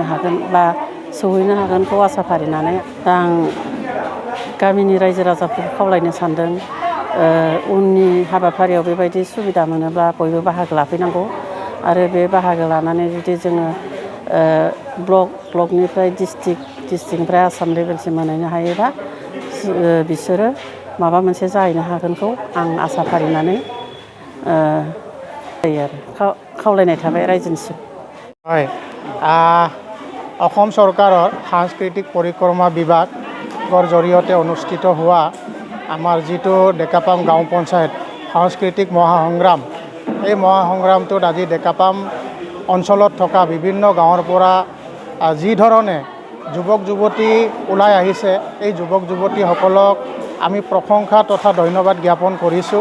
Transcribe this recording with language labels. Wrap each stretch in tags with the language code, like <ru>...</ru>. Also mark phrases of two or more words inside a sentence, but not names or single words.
<brx>हागोन बा सौहैनो हागोनखौ आसा फारिनानै दा आं गामिनि रायजो राजाफोरखौ खावलायनो सानदों, उननि हाबाफारियाव बेबायदि सुबिदा मोनोब्ला बयबो बाहागो लाफैनांगौ आरो बे बाहागो लानानै जुदि जोङो ब्लकनिफ्राय डिस्ट्रिक्टनिफ्राय आसाम लेभेलसिम मोनहैनो हायोबा बिसोरो माबा मोनसे जाहैनो हागोनखौ आं आसा फारिनानै खावलायनाय थाबाय रायजोनिसिम।</brx> <as>হয়, অসম চৰকাৰৰ সাংস্কৃতিক পৰিক্ৰমা বিভাগৰ জৰিয়তে অনুষ্ঠিত হোৱা আমাৰ যিটো ডেকাপাম গাঁও পঞ্চায়ত সাংস্কৃতিক মহাসংগ্ৰাম, এই মহাসংগ্ৰামটোত আজি ডেকাপাম অঞ্চলত থকা বিভিন্ন গাঁৱৰ পৰা যি ধৰণে যুৱক যুৱতী ওলাই আহিছে, এই যুৱক যুৱতীসকলক আমি প্ৰশংসা তথা ধন্যবাদ জ্ঞাপন কৰিছোঁ।</as>